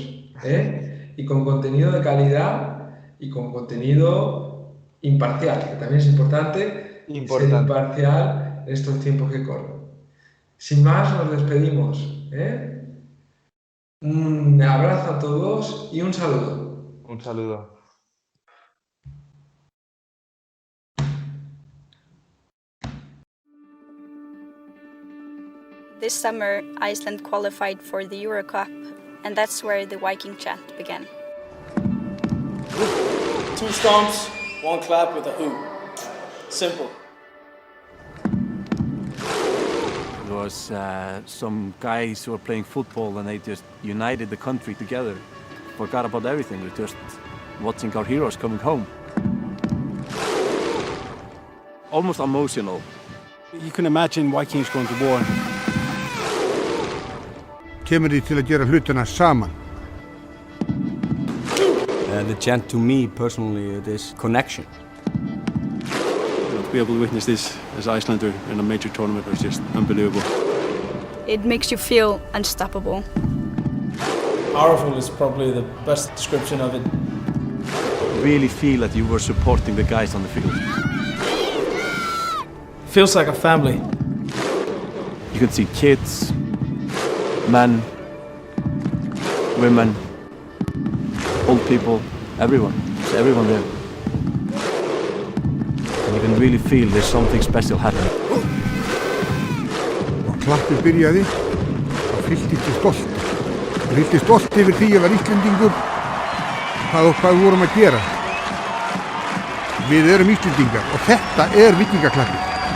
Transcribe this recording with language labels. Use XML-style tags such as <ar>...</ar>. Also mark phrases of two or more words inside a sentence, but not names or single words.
<es>Y con contenido de calidad y con contenido imparcial, que también es importante ser Importante. imparcial en estos tiempos que corren. Sin más, nos despedimos. Un abrazo a todos y un saludo. Un saludo.</es> <en>This summer, Iceland qualified for the Euro Cup, and that's where the Viking chant began. Two stomps, one clap with a who. Simple. It was some guys who were playing football and they just united the country together. Forgot about everything. We just watching our heroes coming home. Almost emotional. You can imagine Vikings going to war.</en> <is>Kemur því til að gera hlutina saman.</is> <en>The chant to me personally, this connection. To be able to witness this as Icelander in a major tournament was just unbelievable. It makes you feel unstoppable. Powerful is probably the best description of it. Really feel that you were supporting the guys on the field. Feels like a family. You can see kids, men, women, old people, everyone. There's everyone there. And you can really feel there's something special happening.</en> <is>Og klappið byrjaði og fylltist stolt. Og fylltist stolt yfir því að vera Íslendingur. Hvað vorum að gera? Við erum Íslendingar og þetta vikingaklappið.</is>